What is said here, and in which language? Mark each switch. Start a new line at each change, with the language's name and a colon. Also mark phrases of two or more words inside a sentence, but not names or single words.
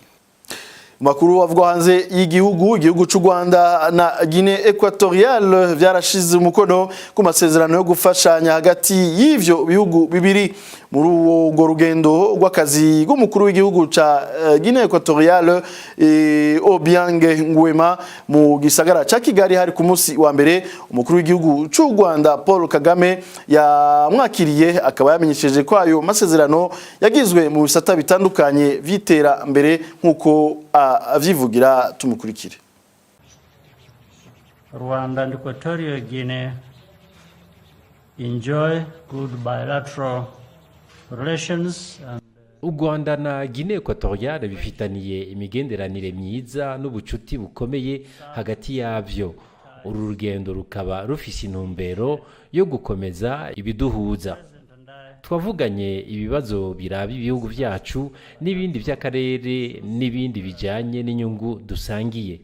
Rundi: Makuru avugwa hanze igihugu cy'u Rwanda na Guinée Equatoriale vyarashize umukono ku masezerano yo gufashanya hagati y'ivyo bihugu bibiri muri uwo rugendo rw'akazi rw'umukuru w'igihugu ca Guinée Equatoriale Obiange Nguema mu gisagara ca Kigali hari ku munsi wa mbere. Umukuru w'igihugu cy'u Rwanda Paul Kagame yamwakiriye akaba yamenyesheje ko ayo masezerano yagizwe mu bisata bitandukanye vyitera mbere nkuko avyivugira. Tumukurikire.
English: Rwanda and Equatorial Guinea enjoy good bilateral relations and
Rundi: U Rwanda na Guinée Equatoriale bifitaniye imigenderanire myiza n'ubucuti bukomeye hagati yavyo. Uru rugendo rukaba rufise intumbero yo gukomeza ibiduhuza. Twavuganye ibibazo biraba ibihugu vyacu n'ibindi vy'akarere n'ibindi bijanye n'inyungu dusangiye.